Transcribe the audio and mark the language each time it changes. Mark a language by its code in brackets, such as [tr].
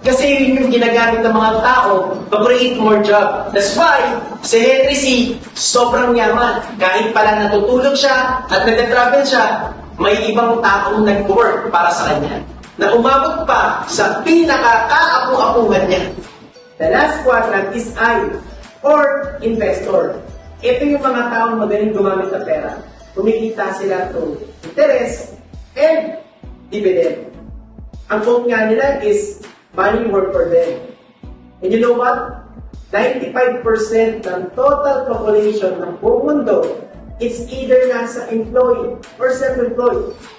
[tl] Kasi yun yung ginagamit ng mga tao [en] to create more job. [tl] That's why, si Henry C. sobrang yaman. Kahit pala natutulog siya at nag-travel siya, may ibang taong nag-work para sa kanya na umabot pa sa pinaka-kaapu-apuhan niya. [en] The last quadrant is I, or investor. [tl] Ito yung mga taong magaling gumamit ng pera. Kumikita sila [en] through interest and dividend. [tl] Ang quote nga nila [en] is, money work for them. And you know what? 95% ng total population ng buong mundo, it's either nasa employed or self-employed.